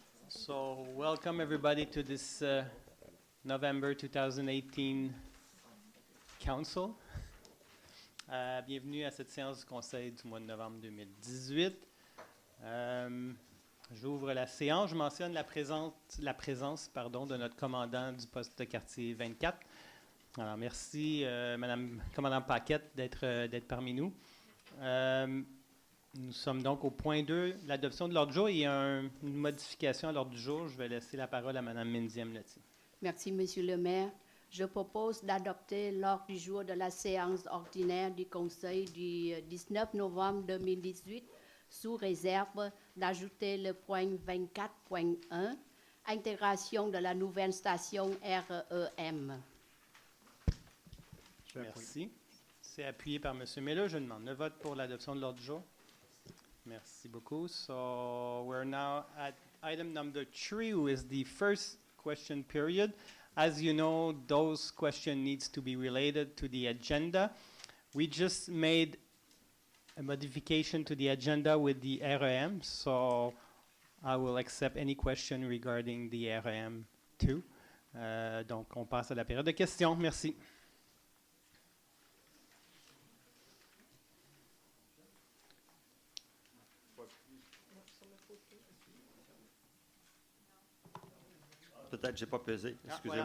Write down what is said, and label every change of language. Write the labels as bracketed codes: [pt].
[en] So, welcome everybody to this November 2018 Council. [fr] Bienvenue à cette séance du Conseil du mois de novembre 2018. J'ouvre la séance. Je mentionne la présence de notre commandant du poste de quartier 24. Alors, merci, Madame Commandant Paquette, d'être parmi nous. Nous sommes donc au point 2, l'adoption de l'ordre du jour. Il y a une modification à l'ordre du jour. Je vais laisser la parole à Mme Mindy Amlati. Merci, Monsieur le maire. Je propose d'adopter l'ordre du jour de la séance ordinaire du Conseil du 19 novembre 2018, sous réserve d'ajouter le point 24.1, intégration de la nouvelle station REM. Merci. C'est appuyé par M. Miller. Je demande le vote pour l'adoption de l'ordre du jour. Merci beaucoup. [en] So we're now at item number 3, who is the first question period. As you know, those questions needs to be related to the agenda. We just made a modification to the agenda with the REM, so I will accept any question regarding the REM too. [fr] Donc, on passe à la période de questions. Merci. Peut-être que je n'ai pas pesé, excusez-moi.